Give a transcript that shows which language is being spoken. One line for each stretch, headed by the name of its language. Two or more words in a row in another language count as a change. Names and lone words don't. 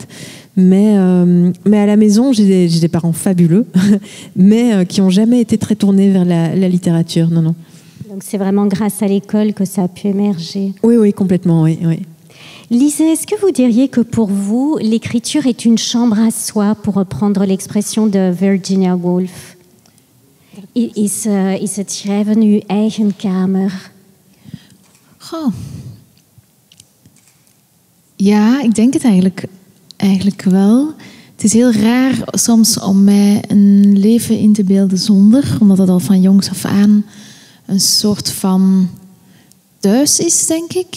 French: Mais à la maison, j'ai des parents fabuleux, mais qui n'ont jamais été très tournés vers la littérature. Non. Donc c'est vraiment grâce à l'école que ça a pu émerger. Oui, complètement, oui. Lise, est-ce que vous diriez que pour vous, l'écriture est une chambre à soi, pour reprendre l'expression de Virginia Woolf?
Dutch: Is het schrijven uw eigen kamer? Ja, ik denk het eigenlijk wel. Het is heel raar soms om mij een leven in te beelden zonder, omdat het al van jongs af aan een soort van thuis is, denk ik.